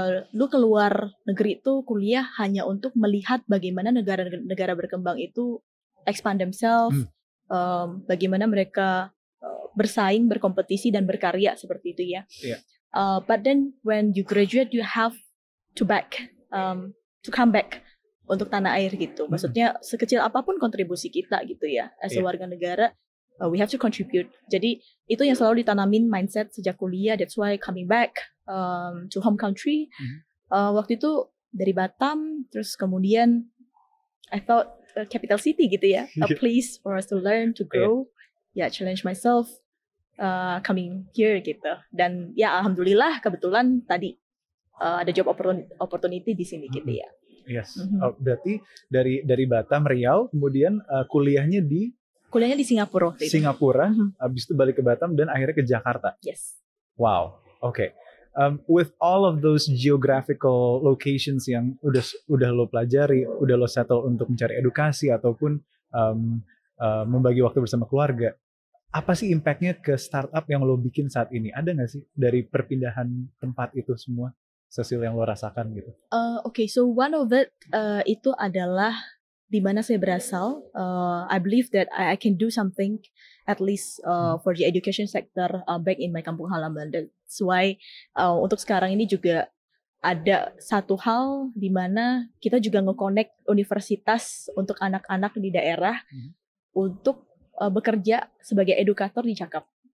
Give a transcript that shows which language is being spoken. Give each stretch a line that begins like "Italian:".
Indonesian: lu keluar negeri itu kuliah hanya untuk melihat bagaimana negara-negara berkembang itu
English: expand themselves,
Indonesian: bagaimana mereka bersaing, berkompetisi dan berkarya seperti itu ya.
English: Yeah. But then when you graduate, you have to come back
Indonesian: untuk tanah air gitu. Maksudnya sekecil apapun kontribusi kita gitu ya, as a warga negara,
English: we have to contribute.
Indonesian: Jadi itu yang selalu ditanamin mindset sejak kuliah.
English: That's why coming back to home country.
Indonesian: Waktu itu dari Batam, terus kemudian
English: I thought capital city gitu ya, a place for us to learn, to grow, challenge myself, coming here gitu.
Indonesian: Dan ya alhamdulillah kebetulan tadi ada job opportunity di sini gitu ya.
English: Yes.
Indonesian: Berarti dari Batam, Riau, kemudian kuliahnya di Singapura. Singapura, habis itu balik ke Batam dan akhirnya ke Jakarta.
English: Yes. Wow. Okay. With all of those geographical locations
Indonesian: yang udah lo pelajari, udah lo settle untuk mencari edukasi ataupun membagi waktu bersama keluarga, apa sih impact-nya ke startup yang lo bikin saat ini? Ada nggak sih dari perpindahan tempat itu semua, Cecil, yang lo rasakan gitu?
English: Okay, so one of it
Indonesian: itu adalah di mana saya berasal.
English: I believe that I can do something at least for the education sector back in my
Indonesian: kampung halaman. That's why untuk sekarang ini juga ada satu hal di mana kita juga nge-connect universitas untuk anak-anak di daerah untuk bekerja sebagai edukator di Cakap.